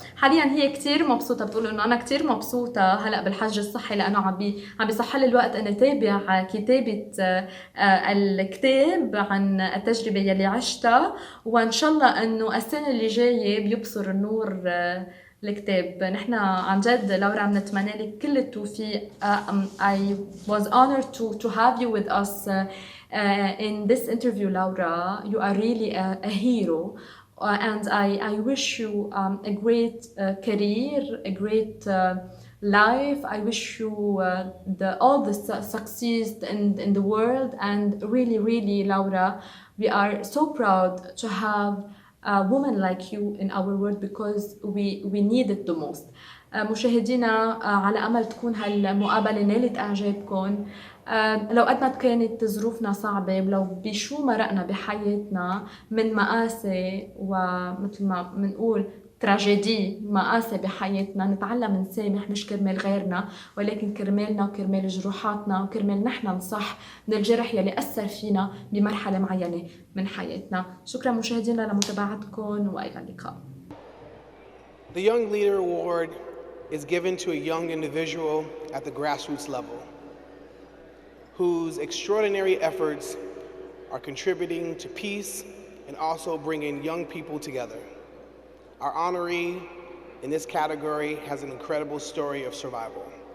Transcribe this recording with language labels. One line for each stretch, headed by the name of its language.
Arabic: حاليا هي كثير مبسوطه، بتقول انه انا كثير مبسوطه هلا بالحجر الصحي لانه عم بيصح لي الوقت اني اتابع كتابه الكتاب عن التجربه يلي عشتها، وان شاء الله انه السنه اللي جايه بيبصر النور الكتاب. نحن عن جد لورا بنتمنى لك كل التوفيق.
English: I was honored to have you with us in this interview, Laura. You are really a hero. And I wish you a great career, a great life. I wish you all the success in the world. And really, really, Laura, we are so proud to have a woman like you in our world because we need it the most.
Arabic: مشاهدينا على أمل تكون هالمقابلة نالت إعجابكم. لو قد ما كانت ظروفنا صعبة ولو بشو مرقنا بحياتنا من مآسي ومثل ما بنقول تراجيدي مآسي بحياتنا، نتعلم نسامح مش كرمال غيرنا ولكن كرمالنا وكرمال جروحاتنا وكرمال نحن نصح من الجرح يلي أثر فينا بمرحلة معينة من حياتنا. شكرا مشاهدينا لمتابعتكم وإلى اللقاء.
English: The Young Leader Award is given to a young individual at the grassroots level whose extraordinary efforts are contributing to peace and also bringing young people together. Our honoree in this category has an incredible story of survival.